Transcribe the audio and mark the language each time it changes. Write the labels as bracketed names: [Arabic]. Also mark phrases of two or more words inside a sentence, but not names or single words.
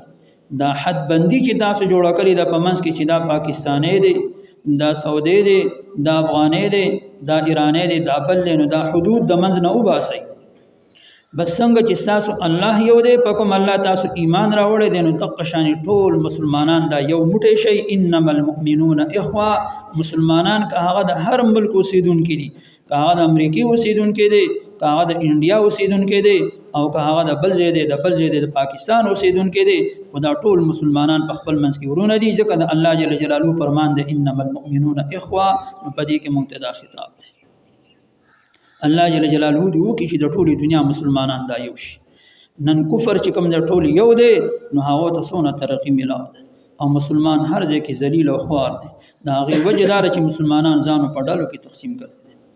[Pashto] دا حد بندي چې تاسو جوړ کړی دا په منځ کې چې دا پاکستاني دی، دا سعودي دی، دا افغاني دی، دا ایرانی دی، دا بل نو دا حدود د منځ نه وباسئ. بس څنګه چې تاسو الله یو دی په کوم الله تاسو ایمان راوړی دی نو دغه شان ټول مسلمانان دا یو موټی شي. [Arabic] انما المؤمنون اخوه، [Pashto] مسلمانان که هغه د هر ملک اوسیدونکي دي، که هغه د امریکې اوسیدونکي دي، که هغه د انډیا اوسیدونکي دي، او که هغه د بل ځای دی د بل ځای دی د پاکستان اوسیدونکي دي، خو دا ټول مسلمانان په خپل منځ کې ورونه دي، ځکه د [Arabic] الله جل جلاله [Pashto] فرمان دی [Arabic] انما المؤمنون اخوه. [Pashto] نو په دې کې موږ ته دا خطاب دی [Arabic] الله جل جلاله [Pashto] دی وکړي چې د ټولې دنیا مسلمانان دا یو شي. نن کفر چې کوم د ټول یو دی نو هغه ته څونه ترقي میلاو ده او مسلمان هر ځای کې ذلیل او خوار دی. د هغې وجه دا چې مسلمانان ځانو په ډلو کې تقسیم کړي دي.